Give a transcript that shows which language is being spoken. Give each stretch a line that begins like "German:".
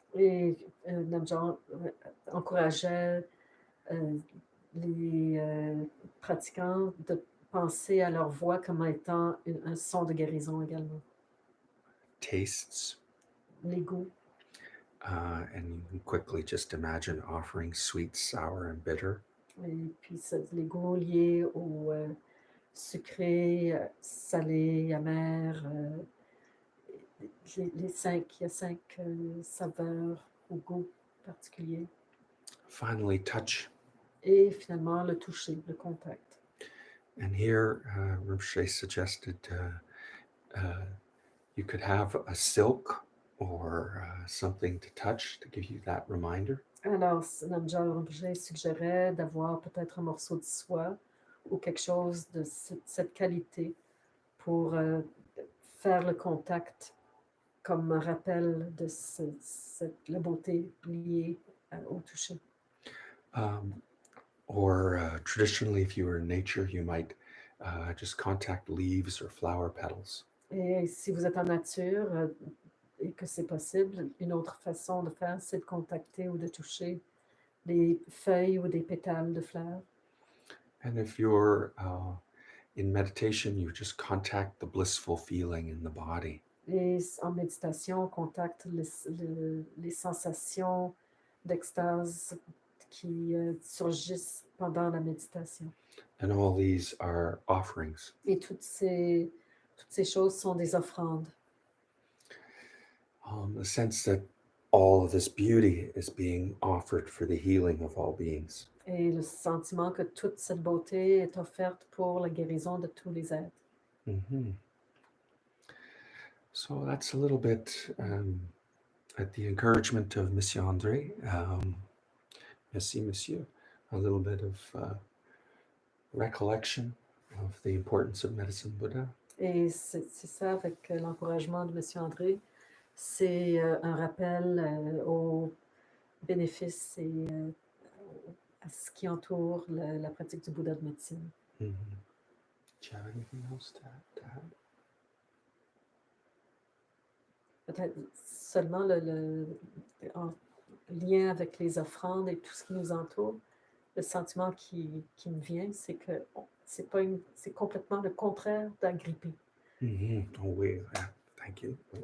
French: Et Namjal encourageait les pratiquants de penser à leur voix comme étant un son de guérison également.
English: Tastes.
French: Les goûts.
English: And you can quickly just imagine offering sweet, sour, and bitter.
French: Et puis les goûts liés au sucré, salé, amer. Il y a 5 saveurs ou goûts particuliers.
English: Finally, touch.
French: Et finalement, le toucher, le contact.
English: And here, Rinpoche suggested you could have a silk or something to touch to give you that reminder.
French: Alors, Namja suggérait d'avoir peut-être un morceau de soie ou quelque chose de cette qualité pour faire le contact comme un rappel de la beauté liée au toucher.
English: Or traditionally, if you were in nature, you might just contact leaves or flower petals.
French: Et si vous êtes en nature et que c'est possible, une autre façon de faire, c'est de contacter ou de toucher des feuilles ou des pétales de fleurs.
English: And if you're in meditation, you just contact the blissful feeling in the body.
French: Et en méditation, on contacte les sensations d'extase qui surgissent pendant la méditation.
English: And all these are offerings.
French: Et toutes ces choses sont des offrandes.
English: The sense that all of this beauty is being offered for the healing of all beings.
French: Et le sentiment que toute cette beauté est offerte pour la guérison de tous les êtres. Mm-hmm.
English: So that's a little bit at the encouragement of Monsieur André.
French: Merci, Monsieur.
English: A little bit of recollection of the importance of medicine Buddha.
French: Et c'est ça, avec l'encouragement de M. André, c'est un rappel aux bénéfices et à ce qui entoure la pratique du Bouddha de médecine. Mm-hmm.
English: Do you have anything else to add?
French: Peut-être seulement en lien avec les offrandes et tout ce qui nous entoure, le sentiment qui me vient, c'est que c'est complètement le contraire d'agripper.
English: Mm-hmm. Oh,
French: oui,
English: thank you.